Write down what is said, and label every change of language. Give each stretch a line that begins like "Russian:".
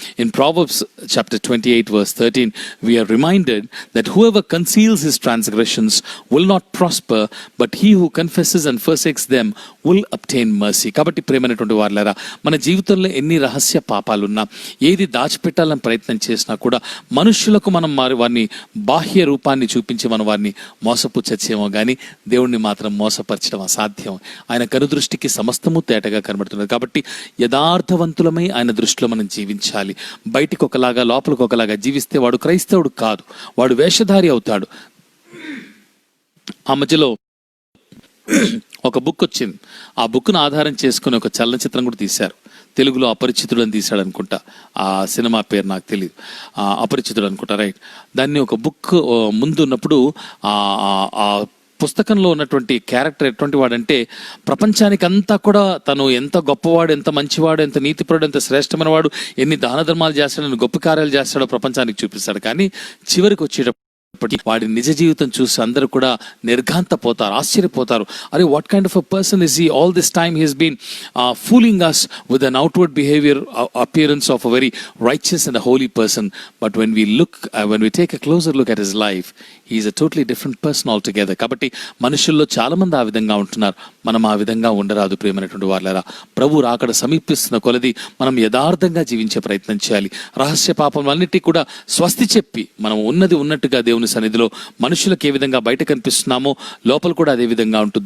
English: In Proverbs chapter 28 verse 13 we are reminded that whoever conceals his transgressions will not prosper, but he who confesses and forsakes them will obtain mercy.
Telugu: కాబట్టి ప్రేమైనటువంటి వారులారా, మన జీవితంలో ఎన్ని రహస్య పాపాలున్నా, ఏది దాచిపెట్టాలని ప్రయత్నం చేసినా కూడా మనుషులకు మనం వారిని బాహ్య రూపాన్ని చూపించి మనం వారిని మోసపుచ్చేమో కానీ దేవుణ్ణి మాత్రం మోసపరచడం అసాధ్యం. ఆయన కనుదృష్టికి సమస్తము తేటగా కనబడుతున్నది. కాబట్టి యథార్థవంతులమై ఆయన దృష్టిలో మనం జీవించాలి. బయటికి ఒకలాగా లోపలికి ఒకలాగా జీవిస్తే వాడు క్రైస్తవుడు కాదు, వాడు వేషధారి అవుతాడు. ఆ మధ్యలో ఒక బుక్ వచ్చింది. ఆ బుక్ను ఆధారం చేసుకుని ఒక చలనచిత్రం కూడా తీశారు. తెలుగులో అపరిచితుడు అని తీశాడు అనుకుంటా. ఆ సినిమా పేరు నాకు తెలియదు, అపరిచితుడు అనుకుంటా, రైట్. దాన్ని ఒక బుక్ ముందు ఉన్నప్పుడు ఆ పుస్తకంలో ఉన్నటువంటి క్యారెక్టర్ ఎటువంటి వాడంటే, ప్రపంచానికి అంతా కూడా తను ఎంత గొప్పవాడు, ఎంత మంచివాడు, ఎంత నీతిపరుడు, ఎంత శ్రేష్టమైన వాడు, ఎన్ని దాన ధర్మాలు చేస్తాడో, ఎన్ని గొప్ప కార్యాలు చేస్తాడో ప్రపంచానికి చూపిస్తాడు. కానీ చివరికి వచ్చేటప్పుడు వాడి నిజ జీవితం చూసి అందరూ కూడా నిర్ఘాంతపోతారు, ఆశ్చర్యపోతారు.
English: అరే, what kind of a person is he? All this time he has been fooling us with an outward behavior, appearance of a very righteous and a holy person, but when we take a closer look at his life, he is a totally different person altogether.
Telugu: కాబట్టి మనుషుల్లో చాలా మంది ఆ విధంగా ఉంటున్నారు. మనం ఆ విధంగా ఉండరాదు ప్రియమైనటువంటి వారులారా. ప్రభు రాకడ సమీపిస్తున్న కొలది మనం యథార్థంగా జీవించే ప్రయత్నం చేయాలి. రహస్య పాపములన్నిటికీ కూడా స్వస్తి చెప్పి మనం ఉన్నది ఉన్నట్టుగా దేవుని సన్నిధిలో మనుషులకు ఏ విధంగా బయట కనిపిస్తున్నామో లోపల కూడా అదే విధంగా ఉంటుంది.